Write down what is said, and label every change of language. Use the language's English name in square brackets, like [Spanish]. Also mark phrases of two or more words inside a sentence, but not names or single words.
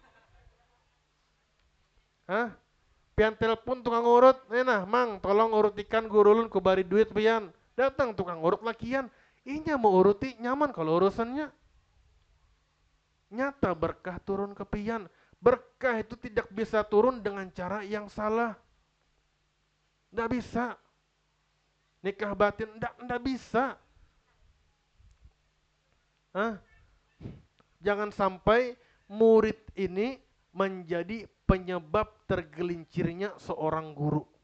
[Banjar] Hah? Pian telepon tukang urut, nah mang tolong urutikan guru ulun ku bari duit pian. Datang tukang urut lakian, inya mau uruti nyaman kalau urusannya. Nyata berkah turun ke pian. [Indonesian] Berkah itu tidak bisa turun dengan cara yang salah. Nggak bisa. Nikah batin, nggak bisa. Hah? Jangan sampai murid ini menjadi penyebab tergelincirnya seorang guru.